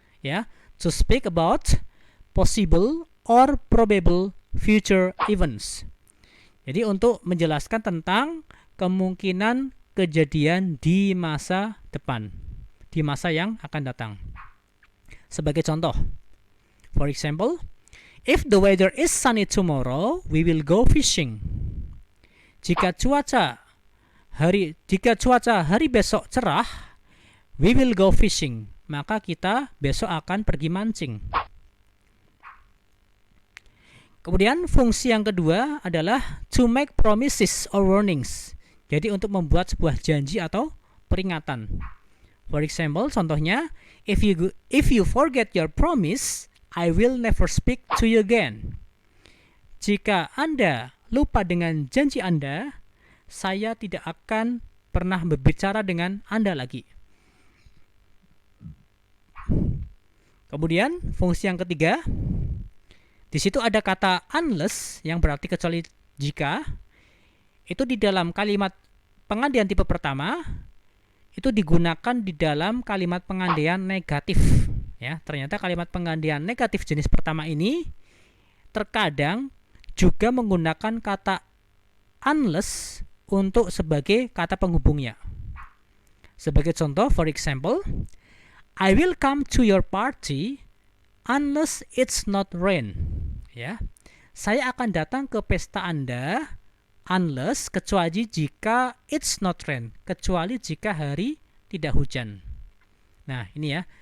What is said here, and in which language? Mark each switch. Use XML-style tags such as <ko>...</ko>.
<en>Ya, to speak about possible or probable future events.</en> <id>Jadi untuk menjelaskan tentang kemungkinan kejadian di masa depan, di masa yang akan datang. Sebagai contoh,</id> <en>for example, if the weather is sunny tomorrow, we will go fishing.</en> <id>Jika cuaca hari besok cerah,</id> <en>we will go fishing.</en> <id>Maka kita besok akan pergi mancing. Kemudian fungsi yang kedua adalah</id> <en>to make promises or warnings.</en> <id>Jadi untuk membuat sebuah janji atau peringatan.</id> <en>For example,</en> <id>contohnya,</id> <en>if you forget your promise, I will never speak to you again.</en> <id>Jika Anda lupa dengan janji Anda, saya tidak akan pernah berbicara dengan Anda lagi. Kemudian fungsi yang ketiga, di situ ada kata unless yang berarti kecuali jika. Itu di dalam kalimat pengandaian tipe pertama itu digunakan di dalam kalimat pengandaian negatif. Ya, ternyata kalimat pengandaian negatif jenis pertama ini terkadang juga menggunakan kata unless untuk sebagai kata penghubungnya. Sebagai contoh,</id> <en>for example, I will come to your party unless it's not rain.</en> <id>Ya, saya akan datang ke pesta Anda unless, kecuali jika</id> <en>it's not rain,</en> <id>kecuali jika hari tidak hujan. Nah, ini ya.</id>